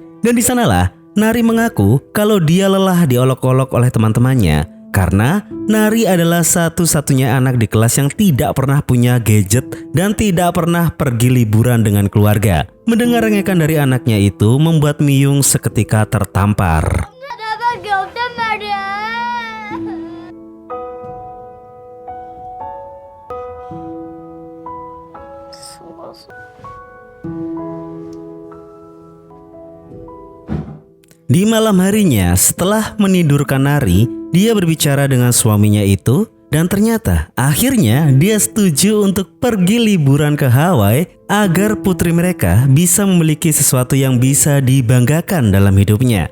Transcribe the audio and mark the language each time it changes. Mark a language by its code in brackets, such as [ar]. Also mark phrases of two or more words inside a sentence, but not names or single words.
[id] Dan di sanalah Nari mengaku kalau dia lelah diolok-olok oleh teman-temannya karena Nari adalah satu-satunya anak di kelas yang tidak pernah punya gadget dan tidak pernah pergi liburan dengan keluarga. Mendengar rengekan dari anaknya itu membuat Myung seketika tertampar. [ko] 나밖에 없단 말이야. [id] Di malam harinya, setelah menidurkan Nari, dia berbicara dengan suaminya itu dan ternyata akhirnya dia setuju untuk pergi liburan ke Hawaii agar putri mereka bisa memiliki sesuatu yang bisa dibanggakan dalam hidupnya.